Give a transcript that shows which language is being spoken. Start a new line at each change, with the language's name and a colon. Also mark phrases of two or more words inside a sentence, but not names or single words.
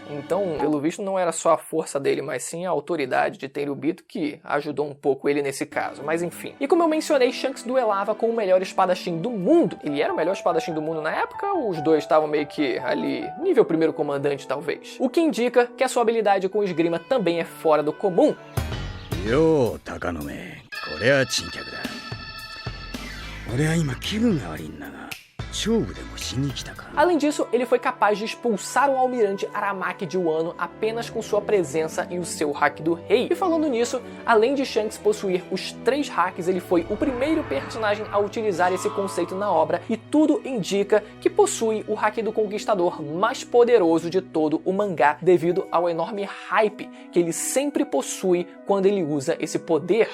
Portuguese: Então, pelo visto, não era só a força dele, mas sim a autoridade de Tenryubito que ajudou um pouco ele nesse caso. Mas enfim. E como eu mencionei, Shanks duelava com o melhor espadachim do mundo. Ele era o melhor espadachim do mundo na época, ou os dois estavam meio que ali, nível primeiro comandante, talvez? O que indica que a sua habilidade com esgrima também é fora do comum.
Japanese: よう、鷹の目, これは珍客だ。俺は今気分が悪いんだが。
Portuguese: Além disso, ele foi capaz de expulsar o almirante Aramaki de Wano apenas com sua presença e o seu Haki do Rei. E falando nisso, além de Shanks possuir os 3 Hakis, ele foi o primeiro personagem a utilizar esse conceito na obra, e tudo indica que possui o Haki do Conquistador mais poderoso de todo o mangá, devido ao enorme hype que ele sempre possui quando ele usa esse poder.